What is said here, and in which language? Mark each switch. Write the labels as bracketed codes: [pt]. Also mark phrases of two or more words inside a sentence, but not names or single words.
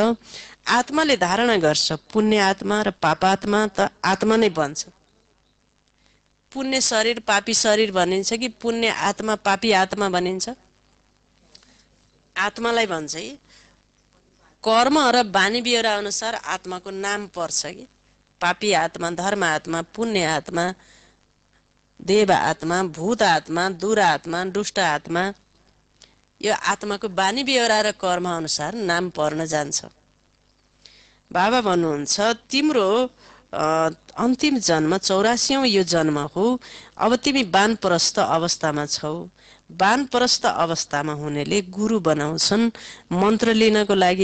[ne] आत्माले धारणा गर्छ, पुण्य आत्मा र पापात्मा त आत्मा नै बन्छ। पुण्य शरीर पापी शरीर भनिन्छ कि पुण्य आत्मा पापी आत्मा भनिन्छ? आत्मालाई भन्छ कि कर्म र बानी बेहोरा अनुसार आत्माको नाम पर्छ कि पापी आत्मा, धर्म आत्मा, पुण्य आत्मा, देव आत्मा, भूत आत्मा, दुर आत्मा, दुष्ट आत्मा। यो आत्माको बानी बेहोरा र कर्म अनुसार नाम पर्न जान्छ। बाबा भन्नुहुन्छ, तिम्रो अन्तिम जन्म 84औं यो जन्म हो। अब तिमी वानप्रस्थ अवस्थामा छौ। वानप्रस्थ अवस्थामा हुनेले गुरु बनाउँछन् मन्त्र लिनको लागि।